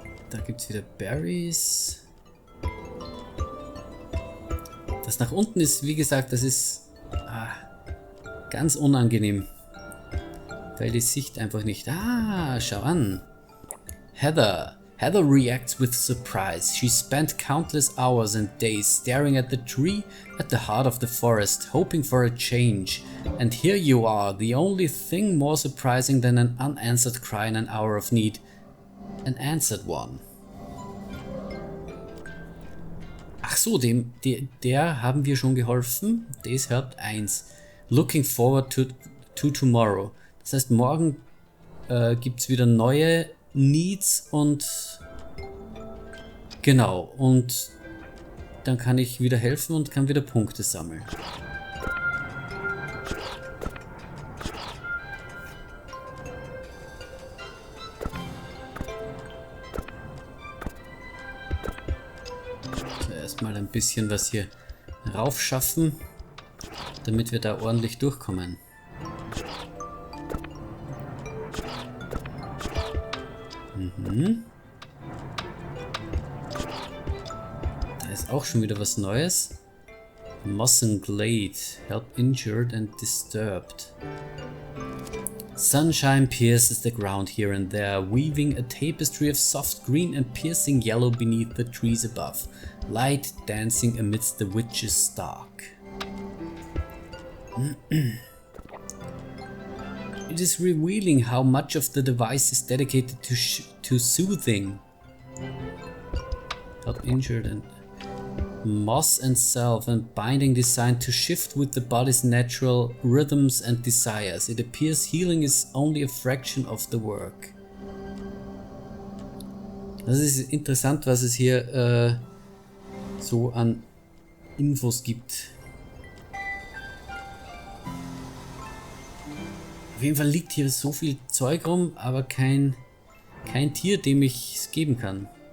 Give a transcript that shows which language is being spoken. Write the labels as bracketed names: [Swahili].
[German] Da gibt es wieder Berries. Das nach unten ist, wie gesagt, das ist ganz unangenehm. Weil die Sicht einfach nicht... schau an. [English] Heather reacts with surprise. She spent countless hours and days staring at the tree at the heart of the forest, hoping for a change. And here you are, the only thing more surprising than an unanswered cry in an hour of need. An answered one. [German] Ach so, der haben wir schon geholfen. [English] Days helped 1. Looking forward to tomorrow. [German] Das heißt, morgen gibt es wieder neue Needs und genau, und dann kann ich wieder helfen und kann wieder Punkte sammeln. So, erstmal ein bisschen was hier raufschaffen, damit wir da ordentlich durchkommen. Da ist auch schon wieder was Neues. [English] Moss and Glade. Help injured and disturbed. Sunshine pierces the ground here and there, weaving a tapestry of soft green and piercing yellow beneath the trees above. Light dancing amidst the witch's stark. It is revealing how much of the device is dedicated to soothing. Help injured and moss and self and binding designed to shift with the body's natural rhythms and desires. It appears healing is only a fraction of the work. [German] Das ist interessant, was es hier so an Infos gibt. Auf jeden Fall liegt hier so viel Zeug rum, aber kein Tier, dem ich es geben kann.